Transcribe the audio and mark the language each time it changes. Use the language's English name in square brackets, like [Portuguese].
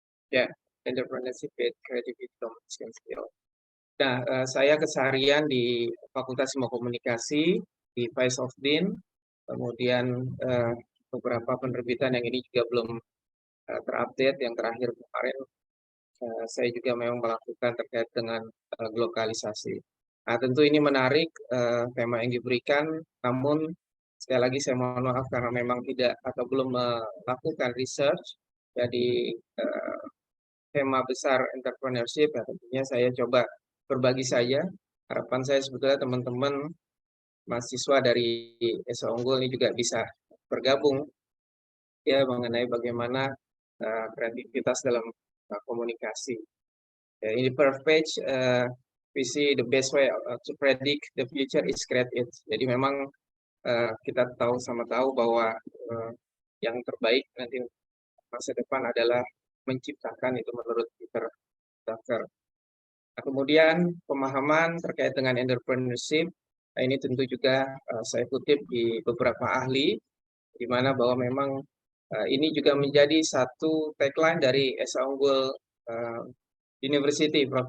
[English] ya entrepreneurship with creativity communication skill. [Indonesian] Nah, saya keseharian di Fakultas Ilmu Komunikasi di [English] Vice of Dean, [Indonesian] kemudian beberapa penerbitan yang ini juga belum terupdate. Yang terakhir kemarin saya juga memang melakukan terkait dengan globalisasi. Nah, tentu ini menarik tema yang diberikan, namun sekali lagi saya mohon maaf karena memang tidak atau belum melakukan research. Jadi tema besar entrepreneurship, ya tentunya saya coba berbagi saja. Harapan saya sebetulnya teman-teman mahasiswa dari Esa Unggul ini juga bisa bergabung ya mengenai bagaimana kreativitas dalam komunikasi. [English] Ya, in the first page, we see the best way to predict the future is create it. [Indonesian] Jadi memang kita sama tahu bahwa yang terbaik nanti masa depan adalah menciptakan, itu menurut Peter Drucker. Nah, kemudian pemahaman terkait dengan entrepreneurship, ini tentu juga saya kutip di beberapa ahli, di mana bahwa memang ini juga menjadi satu tagline dari Esa Unggul University, Prof.